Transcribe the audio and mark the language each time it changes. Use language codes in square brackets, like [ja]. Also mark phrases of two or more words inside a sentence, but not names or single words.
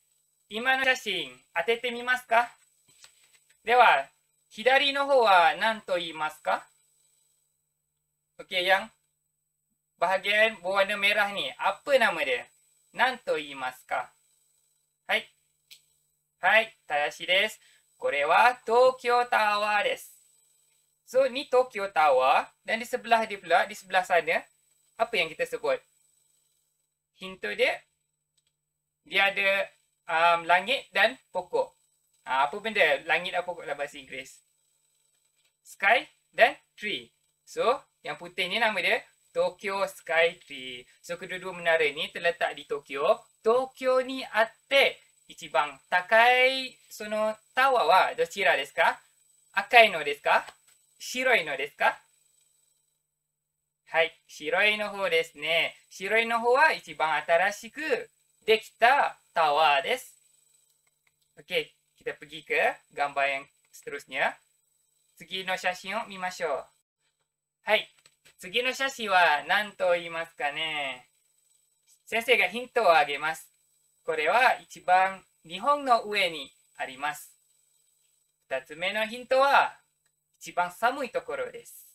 [ja] 今の写真、当ててみますか？では、左の方は何と言いますか？ [ms] Okey, yang bahagian berwarna merah ni, apa nama dia? [ja] 何と言いますか？はい。はい、正しいです。これは東京タワーです。 [ms] So, ni Tokyo Tower. Dan di sebelah dia pula, di sebelah sana, apa yang kita sebut? Hint dia, dia ada langit dan pokok. Apa benda langit dan pokok dalam bahasa Inggeris? Sky dan tree. So, yang putih ni nama dia Tokyo Sky Tree. So, kedua-dua menara ni terletak di Tokyo. [ja] 東京にあって一番高いそのタワーはどちらですか? 赤いのですか？白いのですか? はい、白いの方ですね。白いの方は一番新しくできたタワーです。 [ms] Okey, kita pergi ke gambar yang seterusnya. [ja] 次の写真を見ましょう。はい、次の写真は何と言いますかね。先生がヒントをあげます。これは一番日本の上にあります。2つ目のヒントは一番寒いところです。